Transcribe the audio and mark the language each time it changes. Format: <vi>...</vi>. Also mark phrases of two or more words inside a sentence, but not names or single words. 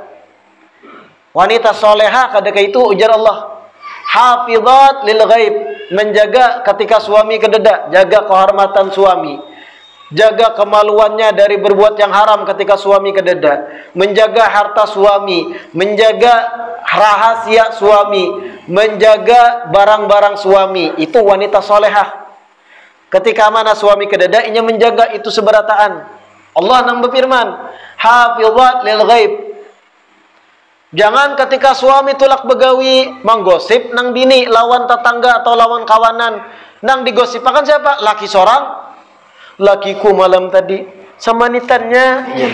<id>Wanita solehah ketika itu ujar Allah,</id> <ar>حافظات للغيب,</ar> <id>menjaga ketika suami kededa, jaga kehormatan suami, jaga kemaluannya dari berbuat yang haram ketika suami kededa, menjaga harta suami, menjaga rahasia suami, menjaga barang-barang suami. Itu wanita solehah. Ketika mana suami kededa,</id> <bjn>inya menjaga itu seberataan.</bjn> <id>Allah nang berfirman,</id> <ar>حافظات للغيب.</ar> <bjn>Jangan ketika suami tulak begawi menggosip nang bini lawan tetangga atau lawan kawanan. Nang digosipakan siapa? Laki seorang. Lakiku malam tadi sama nitannya.</bjn>